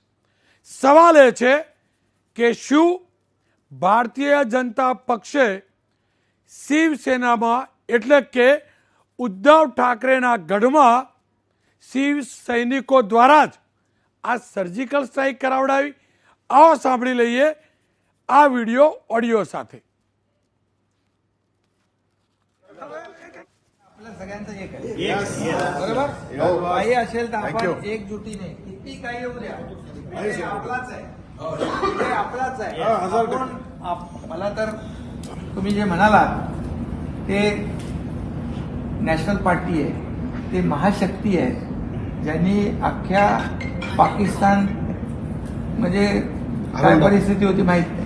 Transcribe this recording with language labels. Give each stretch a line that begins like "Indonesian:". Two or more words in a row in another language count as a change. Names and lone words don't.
Gujarati: સવાલ એ છે કે શું ભારતીય જનતા પક્ષે શિવસેનામાં એટલે કે ઉદ્ધવ ઠાકરેના ગઢમાં શિવ સૈનિકો દ્વારા જ આ
English: surgical strike
Gujarati: કરાવડાવી? આવો સાંભળી લઈએ આ
English: video audio
Gujarati: સાથે.
Marathi: सगळ्यांचं एक आहे बरोबर. काही असेल तर आपण एकजुटीने किती काही येऊ द्या, विजय आपलाच आहे, विजय आपलाच आहे. मला तर तुम्ही जे म्हणालात ते
English: national party
Marathi: आहे, ते महाशक्ती आहे, ज्यांनी अख्ख्या पाकिस्तान म्हणजे काय परिस्थिती होती माहित नाही.